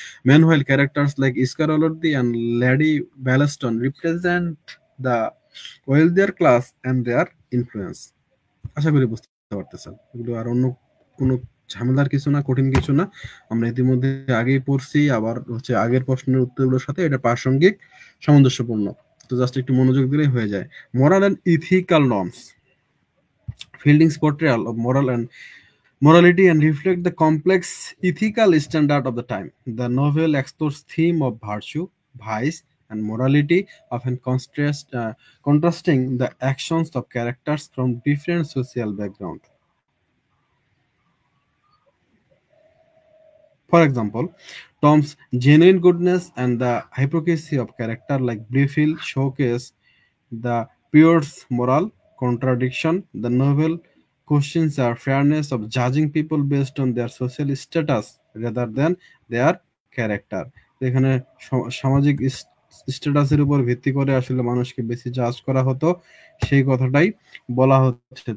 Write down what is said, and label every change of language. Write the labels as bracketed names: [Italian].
[English] Meanwhile, characters like Iscaroldi and Lady Ballaston represent the wealthier class and their influence. [Bangla] আশা করি বুঝতে পারতেছেন। এগুলো আর অন্য কোনো ঝামেলার কিছু না, কঠিন কিছু না। আমরা ইতিমধ্যে আগেই পড়ছি, আবার হচ্ছে আগের প্রশ্নের উত্তরগুলোর সাথে এটা প্রাসঙ্গিক, সামঞ্জস্যপূর্ণ। তো জাস্ট একটু মনোযোগ দিলেই হয়ে যায়। [English] Moral and ethical norms, Fielding's portrayal of morality and reflect the complex ethical standard of the time. The novel explores theme of virtue, vice, and morality, often contrasting the actions of characters from different social background. For example, Tom's genuine goodness and the hypocrisy of character like Blifil showcase the Pierce's moral contradiction. The novel questions the fairness of judging people based on their social status rather than their character. [Bangla] এখানে সামাজিক স্ট্যাটাসের উপর ভিত্তি করে আসলে মানুষকে বেশি জাজ করা হতো, সেই কথাটাই বলা হচ্ছে।